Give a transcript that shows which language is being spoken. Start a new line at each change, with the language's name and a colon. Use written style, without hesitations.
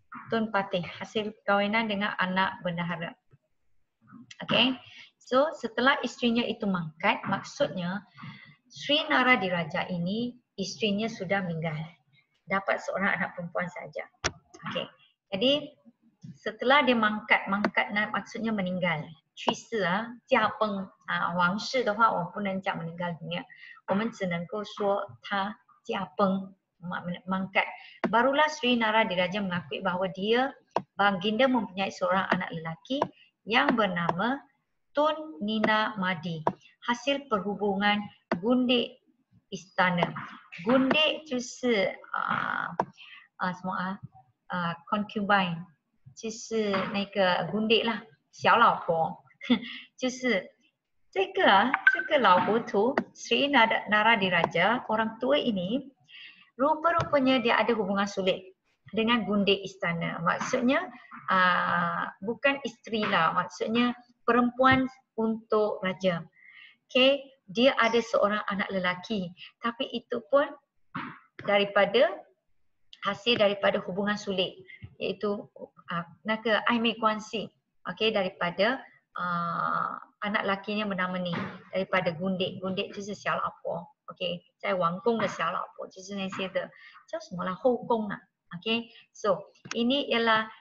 Malay: Tun Patih, hasil perkahwinan dengan anak bendahara. Okay, so setelah isterinya itu mangkat, maksudnya Sri Naradiraja ini isterinya sudah meninggal. Dapat seorang anak perempuan saja. Okay, jadi setelah dia mangkat maksudnya meninggal.
Chinese: 去世啊，驾崩啊，王室的话，我们不能讲
Malay: meninggal dunia，
Chinese: 我们只能够说他驾崩。
Malay: mangkat. Barulah Sri Naradiraja mengakui bahawa dia baginda mempunyai seorang anak lelaki yang bernama Tun Nina Madi. Hasil perhubungan gundik istana.
Chinese: Gundik 就是什么concubine 就是那个 gundik 啦，小老婆就是这个老糊涂 Sri Naradiraja,
Malay: orang tua ini rupa-rupanya dia ada hubungan sulit dengan gundik istana. Maksudnya bukan isteri lah, maksudnya perempuan untuk raja. Okay, dia ada seorang anak lelaki, tapi itu pun hasil daripada hubungan sulit, iaitu
Chinese: ai mei guanxi.
Malay: Okay, daripada anak lakinya bernama ni, daripada gundik.
Chinese: Gundik 就是小老婆。OK， 在王宫的小老婆就是那些的叫什么啦，后宫啊。OK，
Malay: so ini ialah